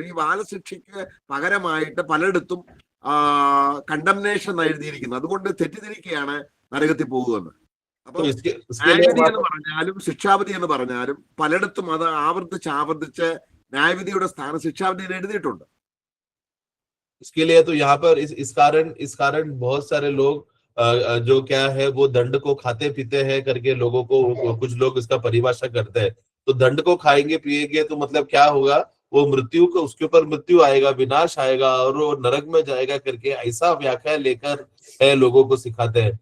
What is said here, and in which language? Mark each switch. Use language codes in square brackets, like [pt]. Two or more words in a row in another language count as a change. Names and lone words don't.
[ml] ഈ ബാലശിക്ഷയ്ക്ക് പകരമായിട്ട് പലയിടത്തും കണ്ടംനേഷൻ എഴുതിയിരിക്കുന്നു. അതുകൊണ്ട് തെറ്റിദ്ധരിക്കുകയാണ് നരകത്തിൽ പോകുമെന്ന്. അപ്പൊ ന്യായവിധി എന്ന് പറഞ്ഞാലും ശിക്ഷാവിധി എന്ന് പറഞ്ഞാലും പലയിടത്തും അത് ആവർത്തിച്ച് ന്യായവിധിയുടെ സ്ഥാനം ശിക്ഷാവിധിയിൽ എഴുതിയിട്ടുണ്ട്. [hi] इसके लिए तो यहाँ पर इस कारण बहुत सारे लोग जो क्या है वो दंड को खाते पीते हैं करके लोगों को, कुछ लोग इसका परिभाषा करते हैं। तो दंड को खाएंगे पिएंगे तो मतलब क्या होगा, वो मृत्यु को, उसके ऊपर मृत्यु आएगा, विनाश आएगा और वो नरक में जाएगा करके ऐसा व्याख्या लेकर लोगों को सिखाते हैं।